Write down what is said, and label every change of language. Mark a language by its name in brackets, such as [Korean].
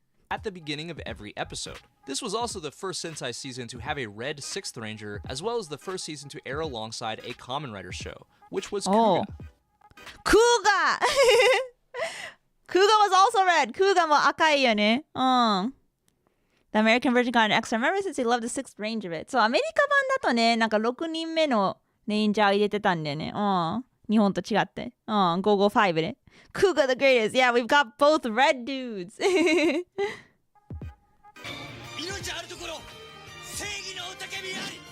[English] At the beginning of every episode. This was also the first Sentai season to have a red 6th Ranger, as well as the first season to air alongside a Kamen Rider show, which was Kuga. Kuga! Kuga was also red. [Japanese] Kuga も赤いよね。 [English] The American version got an extra member since they loved the 6th Ranger bit. [Japanese] そう、アメリカ版だとね、なんか6人目のレンジャー入れてたんだよね。日本と違って。555で。 [English] Kuga the greatest. Yeah, we've got both red dudes. [Japanese] 命あるところ正義の雄たけびあり